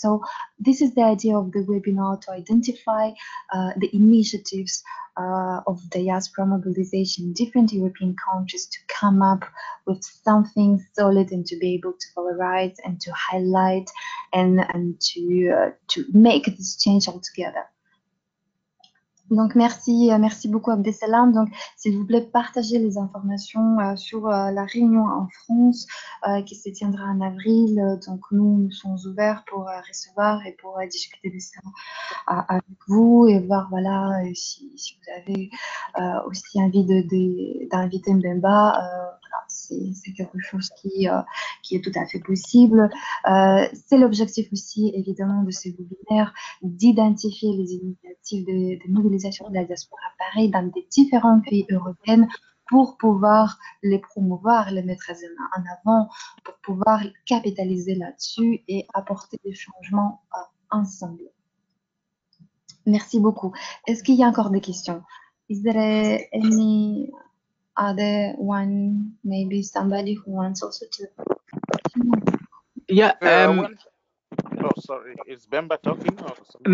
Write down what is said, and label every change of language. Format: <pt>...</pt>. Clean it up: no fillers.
<en>So this is the idea of the webinar, to identify the initiatives of diaspora mobilization in different European countries, to come up with something solid and to be able to valorize and to highlight and to make this change altogether.</en> <fr>Donc merci beaucoup Abdesalam. Donc s'il vous plaît, partagez les informations sur la réunion en France qui se tiendra en avril. Donc nous sommes ouverts pour recevoir et pour discuter de ça avec vous et voir voilà si vous avez aussi envie d'inviter Mbemba. Voilà, c'est quelque chose qui est tout à fait possible. C'est l'objectif aussi évidemment de ce webinaire, d'identifier les initiatives de mobilisation de la diaspora pareil dans des différents pays européens pour pouvoir les promouvoir, les mettre en avant, pour pouvoir capitaliser là-dessus et apporter des changements ensemble. Merci beaucoup. Est-ce qu'il y a encore des questions?</fr> <en>Is there any other one, maybe somebody who wants also to? Yeah. Oh, sorry. Is Bemba talking or something?</en>